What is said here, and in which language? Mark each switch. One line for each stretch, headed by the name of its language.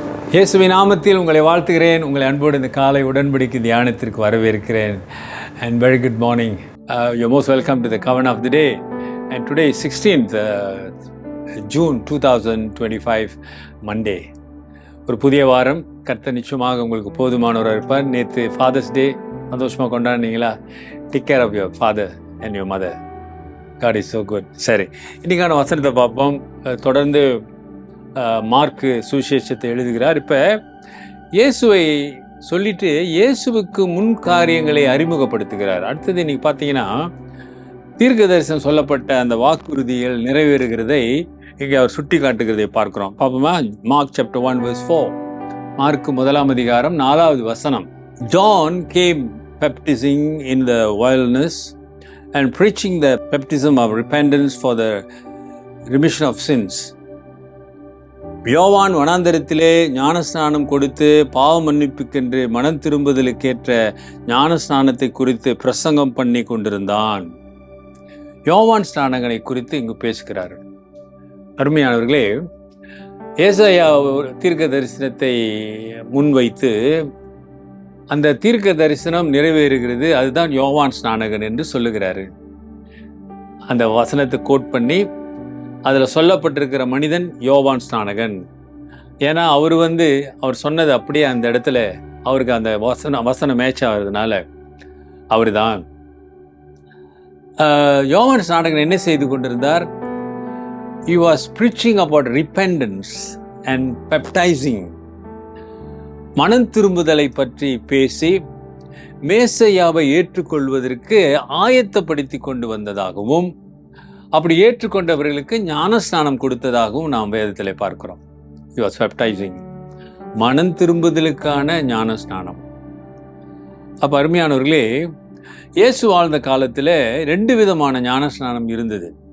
Tamil: இயேசுவின் நாமத்தில் உங்களை வாழ்த்துகிறேன். உங்களை அன்போடு இந்த காலை உடன்படிக்கை தியானத்திற்கு வரவேற்கிறேன்.
English: And very good morning. You're most welcome to the Covenant of the Day. And today is 16th June 2025 Monday.
Tamil: ஒரு புதிய வாரம். கர்த்தர் நிச்சயமாக உங்களுக்கு போதுமானவராக இருப்பார். நேற்று ஃபாதர்ஸ் டே சந்தோஷமாக கொண்டாடினீங்களா?
English: Take care of your father and your mother. God is so good.
Tamil: சரி, இன்றைக்கான வசனத்தை பார்ப்போம். தொடர்ந்து மார்க்கு சுவிசேஷத்தை எழுதுகிறார். இப்போ இயேசுவை சொல்லிட்டு இயேசுவுக்கு முன் காரியங்களை அறிமுகப்படுத்துகிறார். அடுத்தது இன்னைக்கு பார்த்தீங்கன்னா தீர்க்க தரிசனம் சொல்லப்பட்ட அந்த வாக்குறுதிகள் நிறைவேறுகிறதை இங்கே அவர் சுட்டி காட்டுகிறதை பார்க்கிறோம். பார்ப்போமா?
English: Mark chapter 1 verse 4.
Tamil: மார்க்கு 1 அதிகாரம் 4வது வசனம்.
English: John came baptizing in the wilderness and preaching the baptism of repentance for the remission of sins.
Tamil: யோவான் வனாந்தரத்திலே ஞானஸ்நானம் கொடுத்து பாவ மன்னிப்புக்கென்று மனம் திரும்புதலுக்கேற்ற ஞானஸ்நானத்தை குறித்து பிரசங்கம் பண்ணி கொண்டிருந்தான். யோவான் ஸ்நானங்களை குறித்து இங்கு பேசுகிறார். அருமையானவர்களே, ஏசாயா தீர்க்க தரிசனத்தை முன்வைத்து அந்த தீர்க்க தரிசனம் நிறைவேறுகிறது. அதுதான் யோவான் ஸ்நானகன் என்று சொல்லுகிறாரு. அந்த வசனத்தை கோட் பண்ணி அதில் சொல்லப்பட்டிருக்கிற மனிதன் யோவான் ஸ்நானகன். ஏன்னா அவர் சொன்னது அப்படியே அந்த இடத்துல அவருக்கு அந்த வசனம் மேட்ச் ஆகிறதுனால அவர் தான். யோவான் ஸ்நானகன் என்ன செய்து கொண்டிருந்தார்?
English: He was preaching about repentance and baptizing.
Tamil: மனம் திரும்புதலை பற்றி பேசி மேசையாவை ஏற்றுக்கொள்வதற்கு ஆயத்தப்படுத்தி கொண்டு வந்ததாகவும் அப்படி ஏற்றுக்கொண்டவர்களுக்கு ஞானஸ்நானம் கொடுத்ததாகவும் நாம் வேதத்தில் பார்க்கிறோம்.
English: He was baptizing.
Tamil: மனம் திரும்புதலுக்கான ஞானஸ்நானம். அப்போ அருமையானவர்களே, இயேசு வாழ்ந்த காலத்தில் 2 விதமான ஞானஸ்நானம் இருந்தது.